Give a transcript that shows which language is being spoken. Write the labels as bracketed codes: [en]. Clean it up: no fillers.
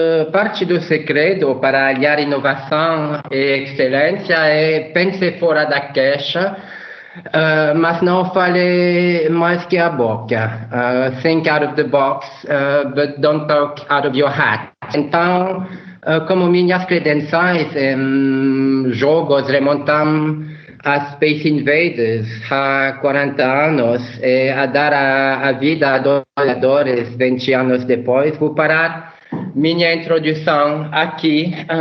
[pt] Parte do segredo para aliar inovação e excelência é pense fora da caixa, mas não fale mais que a boca. [en] Think out of the box, but don't talk out of your hat. [pt] Então, como minhas credenciais em jogos remontam a Space Invaders há 40 anos e a dar a vida a dois jogadores 20 anos depois, vou parar minha introdução aqui